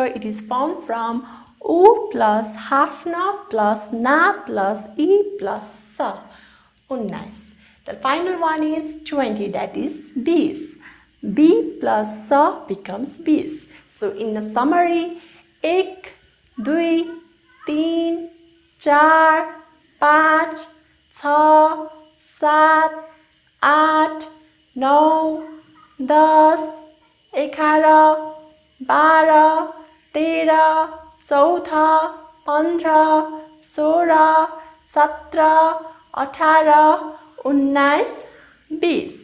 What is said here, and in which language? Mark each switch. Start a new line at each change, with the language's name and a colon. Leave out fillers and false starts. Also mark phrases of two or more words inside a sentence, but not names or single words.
English: It is formed from u plus hafna plus na plus e plus sa. Unnais. The final one is 20, that is bis. B plus sa becomes bis. So in a summary,
Nepali: एक, दुई, तीन, चार, पाँच, छ, सात, आठ, नौ, दस, एघार, बाह्र, तेह्र, चौध, 15, 16, 17, 18, 19, 20.